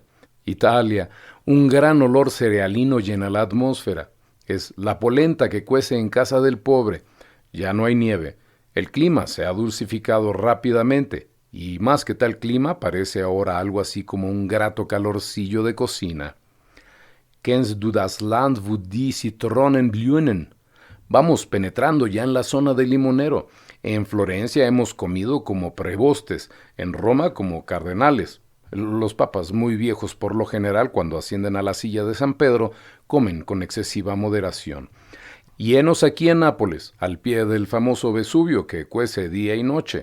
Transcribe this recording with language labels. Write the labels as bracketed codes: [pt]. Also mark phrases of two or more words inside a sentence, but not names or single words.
[es] Italia, un gran olor cerealino llena la atmósfera. Es la polenta que cuece en casa del pobre. Ya no hay nieve. El clima se ha dulcificado rápidamente, y más que tal clima parece ahora algo así como un grato calorcillo de cocina. [de] Kennst du das Land, wo die Zitronen blühen? [es] Vamos penetrando ya en la zona del limonero. En Florencia hemos comido como prebostes, en Roma como cardenales. Los papas muy viejos por lo general, cuando ascienden a la silla de San Pedro, comen con excesiva moderación. Y henos aquí en Nápoles, al pie del famoso Vesubio que cuece día y noche.